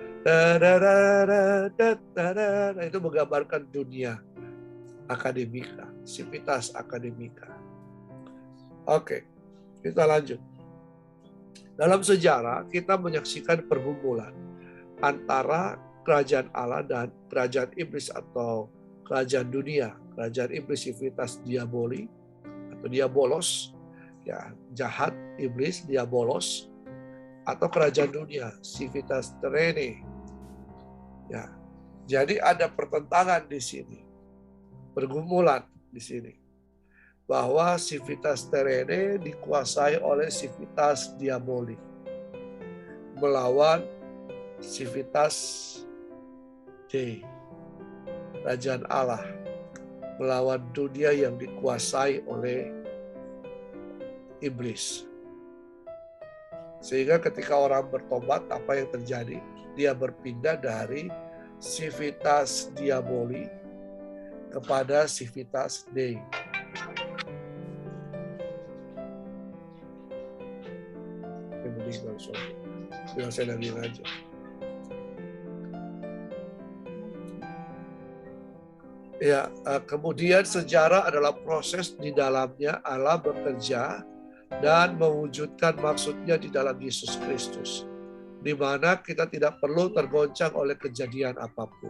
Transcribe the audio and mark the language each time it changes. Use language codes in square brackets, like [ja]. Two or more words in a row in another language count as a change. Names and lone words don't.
[id] Itu menggambarkan dunia akademika, [la] civitas academica. [id] Oke, kita lanjut. Dalam sejarah kita menyaksikan pergumulan antara kerajaan Allah dan kerajaan iblis atau kerajaan dunia. Kerajaan iblis [la] civitas diaboli [id] atau diabolos, ya, jahat, iblis, diabolos, atau kerajaan dunia [la] civitas terrene. [id] Ya. Jadi ada pertentangan di sini. Pergumulan di sini. bahwa [la] civitas terrene [id] dikuasai oleh [la] civitas diaboli, [id] melawan [la] civitas Dei, [id] kerajaan Allah, melawan dunia yang dikuasai oleh iblis. Sehingga ketika orang bertobat, apa yang terjadi? Dia berpindah dari [la] civitas diaboli [id] kepada [la] civitas Dei. [id] Biar saya lagi aja. Ya, kemudian sejarah adalah proses di dalamnya Allah bekerja dan mewujudkan maksudnya di dalam Yesus Kristus, di mana kita tidak perlu tergoncang oleh kejadian apapun.